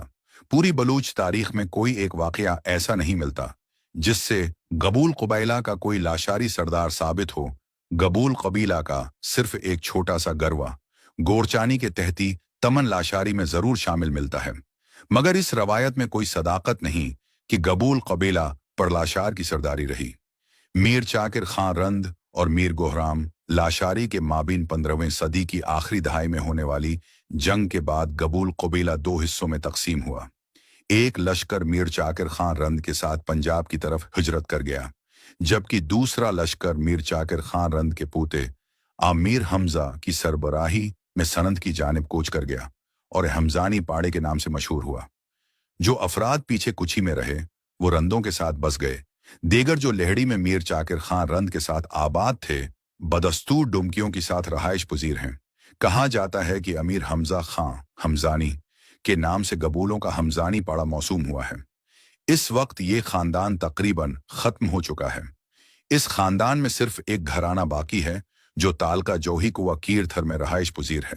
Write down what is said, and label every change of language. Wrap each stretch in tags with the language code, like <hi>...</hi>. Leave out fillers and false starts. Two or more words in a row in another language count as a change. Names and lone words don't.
<ur>پوری بلوچ تاریخ میں کوئی ایک واقعہ ایسا نہیں ملتا جس سے گبول قبیلہ کا کوئی لاشاری سردار ثابت ہو. گبول قبیلہ کا صرف ایک چھوٹا سا گروہ گورچانی کے تحتی تمن لاشاری میں ضرور شامل ملتا ہے، مگر اس روایت میں کوئی صداقت نہیں کہ گبول قبیلہ پر لاشار کی سرداری رہی. میر چاکر خان رند اور میر گوہرام لاشاری کے مابین 15ویں صدی کی آخری دہائی میں ہونے والی جنگ کے بعد گبول قبیلہ دو حصوں میں تقسیم ہوا. ایک لشکر میر چاکر خان رند کے ساتھ پنجاب کی طرف ہجرت کر گیا، جبکہ دوسرا لشکر میر چاکر خان رند کے پوتے عامر حمزہ کی سربراہی میں سنند کی جانب کوچ کر گیا اور حمزانی پاڑے کے نام سے مشہور ہوا. جو افراد پیچھے کچھی میں رہے وہ رندوں کے ساتھ بس گئے. دیگر جو لہڑی میں میر چاکر خان رند کے ساتھ آباد تھے، بدستور ڈومکیوں کے ساتھ رہائش پذیر ہیں. کہا جاتا ہے کہ امیر حمزہ خان حمزانی کے نام سے گبولوں کا حمزانی پاڑا موسوم ہوا ہے. اس وقت یہ خاندان تقریباً ختم ہو چکا ہے. اس خاندان میں صرف ایک گھرانہ باقی ہے جو تعلقہ جوہی کوہ کیرتھر میں رہائش پذیر ہے.</ur>